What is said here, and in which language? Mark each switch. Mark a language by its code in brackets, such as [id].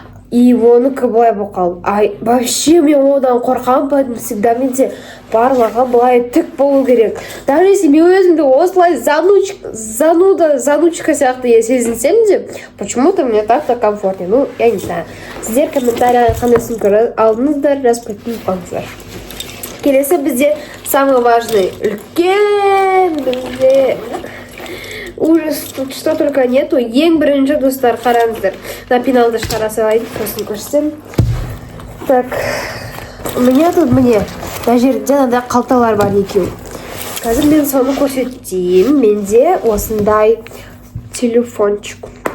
[kk] И оныкі былай болып қалды. Ай, вообще мен одан қорқамын, [ru] поэтому всегда [kk] менде барлығы былай тік болу керек. [ru] Даже если [kk] мен өзімді осылай занучка сияқты сезінсем де, [ru] почему-то мне так-то комфортнее. Ну, я не знаю. [kk] Сіздер комментарияға қандай сумка алдыңыздар, жазып қойыңыздар. Келесі бізде [ru] самый важный [kk] үлкен бізде [ru] ужас, тут что только нету. [kk] Ең бірінші достар, қараңыздар. На пеналды шығара салайын, сосын көрсем. [ru] Так, у меня тут [kk] на жерде жаңағыдай қалталар бар екеу. Қазір мен соны көрсетейін. Менде осындай телефончик.